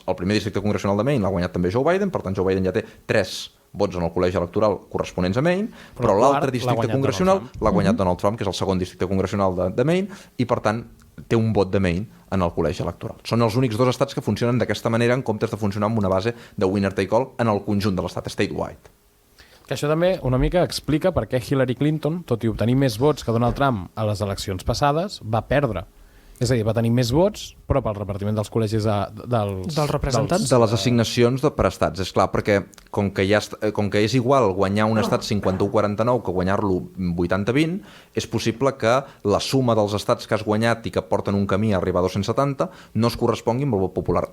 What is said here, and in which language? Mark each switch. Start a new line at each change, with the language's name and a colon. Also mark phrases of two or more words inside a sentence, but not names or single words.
Catalan: El primer districte congressional de Maine l'ha guanyat també Joe Biden, per tant Joe Biden ja té 3 vots en el col·legi electoral corresponents a Maine, però l'altre districte congressional l'ha guanyat Donald Trump, que és el segon districte congressional de Maine, i per tant té un vot de Maine en el col·legi electoral. Són els únics 2 estats que funcionen d'aquesta manera en comptes de funcionar amb una base de
English: winner take all
Catalan: en el conjunt de l'estat, statewide. Que això també una mica explica per què Hillary Clinton, tot i obtenir més vots que Donald Trump a les eleccions passades, va perdre. És a dir, va tenir més vots, però pel repartiment dels col·legis dels representants. De les assignacions per estats, és clar, perquè com que és igual guanyar un estat 51-49 que guanyar-lo 80-20, és possible que la suma dels estats que has guanyat i que porten un camí a arribar a 270 no es correspongui amb el vot popular.